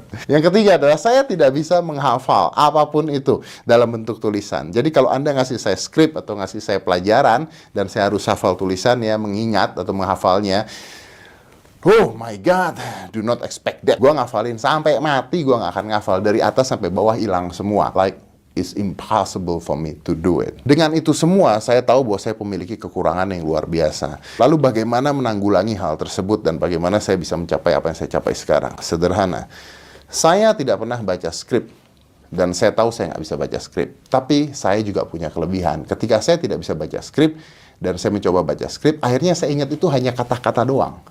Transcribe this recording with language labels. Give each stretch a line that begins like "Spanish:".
Indonesian: Yang ketiga adalah saya tidak bisa menghafal apapun itu dalam bentuk tulisan. Jadi kalau Anda ngasih saya skrip atau ngasih saya pelajaran dan saya harus hafal tulisannya, mengingat atau menghafalnya,
English: oh my God, do not expect that.
Indonesian: Gue ngafalin sampai mati, gue nggak akan ngafal. Dari atas sampai bawah hilang semua.
English: Like, it's impossible for me to do it.
Indonesian: Dengan itu semua, saya tahu bahwa saya memiliki kekurangan yang luar biasa. Lalu bagaimana menanggulangi hal tersebut dan bagaimana saya bisa mencapai apa yang saya capai sekarang? Sederhana. Saya tidak pernah baca skrip. Dan saya tahu saya nggak bisa baca skrip. Tapi saya juga punya kelebihan. Ketika saya tidak bisa baca skrip, dan saya mencoba baca skrip, akhirnya saya ingat itu hanya kata-kata doang.